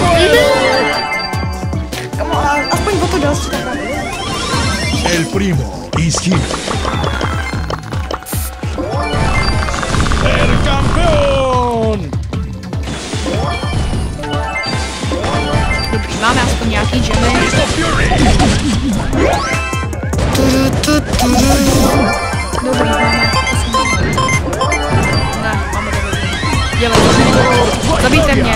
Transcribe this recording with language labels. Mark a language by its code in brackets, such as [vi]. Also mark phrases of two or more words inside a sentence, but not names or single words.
[cs] Aspoň o to další. [en] El primo is here. [es] El campeón! [cs] Dobrý, máme aspoň nějaký džemy. Dobrý, máme. Ne, máme dobrý. Dělej, zabijte mě.